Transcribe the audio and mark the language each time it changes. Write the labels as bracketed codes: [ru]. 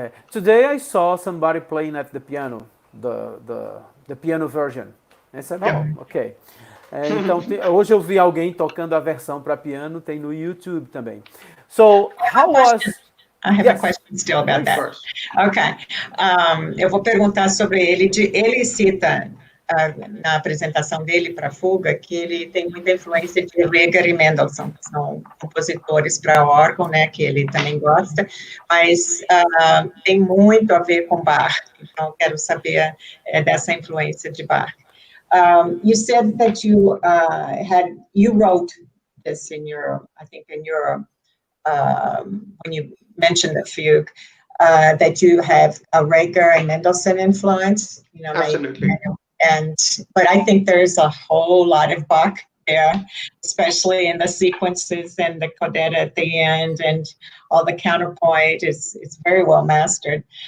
[en] Today I saw somebody playing at the piano, the piano version. Ok. [pt] Então, hoje eu vi alguém tocando a versão para piano, tem no YouTube também. [en] So, how was... I have a question still about that. Okay. [pt] Eu vou perguntar sobre ele. Ele cita na apresentação dele para Fuga que ele tem muita influência de Reger e Mendelssohn, que são compositores para órgão, né, que ele também gosta, mas tem muito a ver com Bach. Então, quero saber dessa influência de Bach. [en] You said that you wrote this in your when you mentioned the fugue, that you have a Reger and Mendelssohn influence, Absolutely. But I think there's a whole lot of Bach there, especially in the sequences and the codetta at the end, and all the counterpoint is very well mastered.